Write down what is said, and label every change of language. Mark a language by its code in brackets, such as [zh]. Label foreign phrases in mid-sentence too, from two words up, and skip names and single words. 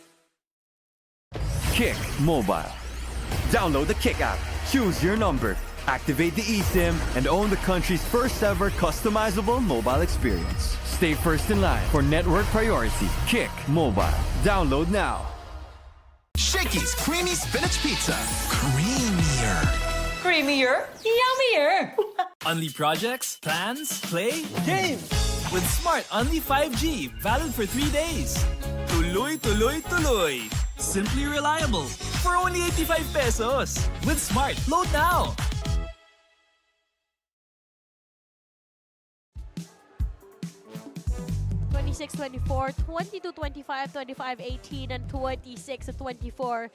[en] Kick Mobile. Download the Kick app. Choose your number. Activate the eSIM and own the country's first ever customizable mobile experience. Stay first in line for network priority. Kick Mobile. Download now. Shakey's Creamy Spinach Pizza. Creamier. Creamier, yummier. Unli projects, plans, play, games! With Smart Unli 5G, valid for 3 days. [tl] Tuloy, tuloy, tuloy. [en] Simply reliable. For only 85 pesos. With Smart, load now. 26-24, 22-25, 25-18, and 26-24.